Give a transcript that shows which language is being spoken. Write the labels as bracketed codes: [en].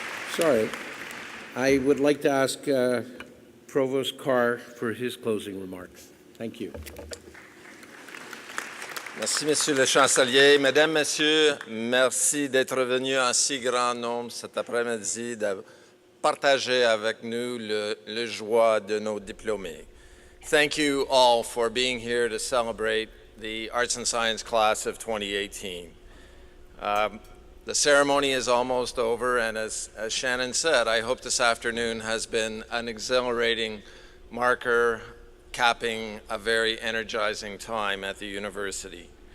[en] Sorry. I would like to ask Provost Carr for his closing remarks. Thank you. [fr] Merci, Monsieur le Chancelier. Mesdames, Messieurs, merci d'être venus en si grand nombre cet après-midi, de partager avec nous le joie de nos diplômés. [en] Thank you all for being here to celebrate the Arts and Science class of 2018. The ceremony is almost over, and as Shannon said, I hope this afternoon has been an exhilarating marker capping a very energizing time at the university.